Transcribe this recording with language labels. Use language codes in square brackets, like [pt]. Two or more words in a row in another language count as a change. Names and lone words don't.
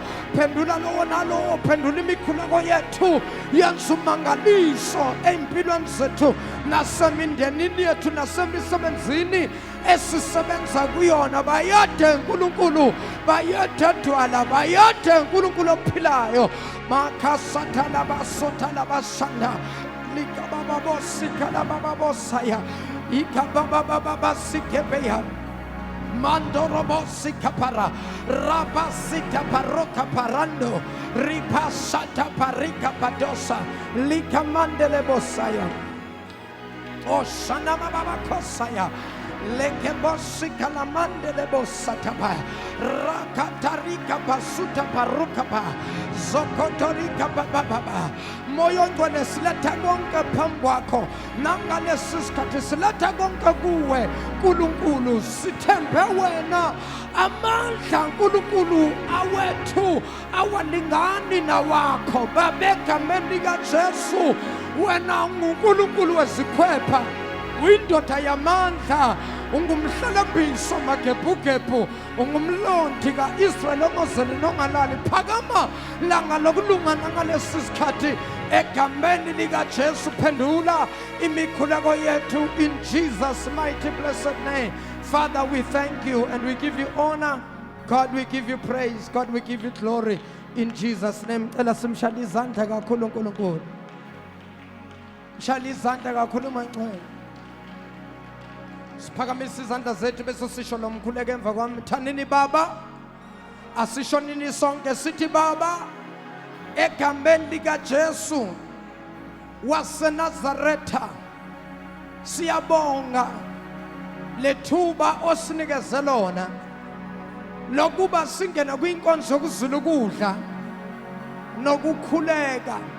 [zu] phendula lowo nalowo phendula imikhuleko yethu yenza umangaliso empilweni zethu nasemindenini yethu nasemisebenzini esisebenza kuyona bayede uNkulunkulu bayede dwala bayede uNkulunkulu ophilayo makasathala basothala basanda likababa bosikala baba bosaya ikababa baba sikebeya Mandorobosi kapara, rabasita paroka parando, ripasata parika padosa, likamandele bosaya. Oshana baba kosaya, lekebosi kalamandele bosatapa, rakatarika basuta parukapa, zokotorika baba. Moyo ngone sileta konke phambi kwakho nangalesisikhathi sileta konke kuwe Nkulunkulu sithembe wena amandla Nkulunkulu awethu awalingani nawakho babegameni likaJesu wena uNkulunkulu wezikhwepha uyindoda yamandla ungumhlelembisi magebhugebhu ungumlondi kaIsrael ongozeli nongalali phakama langa lokulungana ngalesi sikhathi egameni likaJesu phendula imikhuleko yethu [en] in Jesus mighty blessed name. Father, we thank you and we give you honor. God, we give you praise. God, we give you glory in Jesus name. [zu] Cela simshaya izandla kakhulu uNkulunkulu. Shaya izandla kakhulu mangcwele. Siphakamisa izandla zethu bese sisho lo mkhuleko emva kwami. Thanini Baba, asishonini sonke sithi Baba egameni likaJesu waseNazaretha siyabonga lethuba osinikeze lona lokuba singena kwinkonzo yokuzula ukudla nokukhuleka.